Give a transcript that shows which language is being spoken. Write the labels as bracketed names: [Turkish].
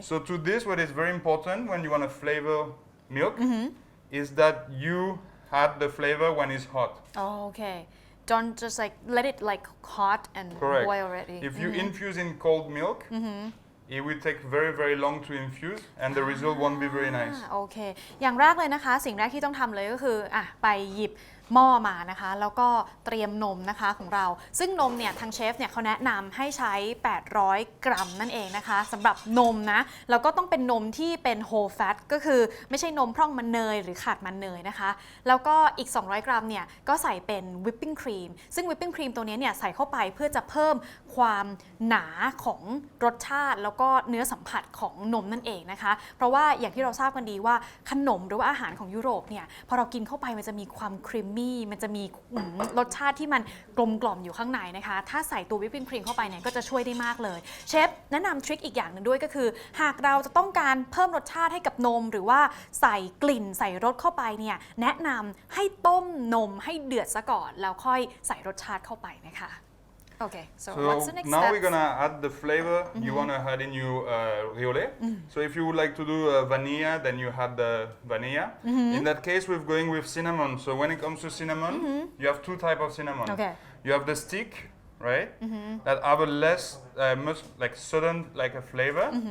[English] So to this, what is very important when you want to flavor milk is that you add the flavor when it's hot. Oh, okay. Don't just like let it like hot and Correct. boil already. If you infuse in cold milk, it will take very, very long to infuse and the result won't be very nice. [Thai] โอเคอย่างแรกเลยนะคะสิ่งแรกที่ต้องทำเลยก็คือไปหยิบ หม้อมานะคะแล้วก็เตรียมนมนะคะของเราซึ่งนมเนี่ยทางเชฟเนี่ยเขาแนะนำให้ใช้800 กรัมนั่นเองนะคะสำหรับนมนะแล้วก็ต้องเป็นนมที่เป็น whole fat ก็คือไม่ใช่นมพร่องมันเนยหรือขาดมันเนยนะคะแล้วก็อีก200 กรัมเนี่ยก็ใส่เป็น whipping cream ซึ่ง whipping cream ตัวนี้เนี่ยใส่เข้าไปเพื่อจะเพิ่มความหนาของ รสชาติแล้วก็เนื้อสัมผัสของนมนั่นเองนะคะเพราะว่าอย่างที่เราทราบกันดีว่าขนมหรือว่าอาหารของยุโรปเนี่ยพอเรากินเข้าไปมันจะมีความครีมมี่มันจะมี รสชาติที่มันกลมกล่อมอยู่ข้างในนะคะถ้าใส่ตัววิปปิ้งครีมเข้าไปเนี่ยก็จะช่วยได้มากเลยเชฟแนะนำทริคอีกอย่างหนึ่งด้วยก็คือหากเราจะต้องการเพิ่มรสชาติให้กับนมหรือว่าใส่กลิ่นใส่รสเข้าไปเนี่ยแนะนำให้ต้มนมให้เดือดซะก่อนแล้วค่อยใส่รสชาติเข้าไปนะคะ [English] Okay, so what's the next now step? we're gonna add the flavor you wanna add in your riole. So if you would like to do vanilla, then you add the vanilla. In that case, we're going with cinnamon. So when it comes to cinnamon, you have two types of cinnamon. Okay. You have the stick, right? That have a less, much like sudden like a flavor.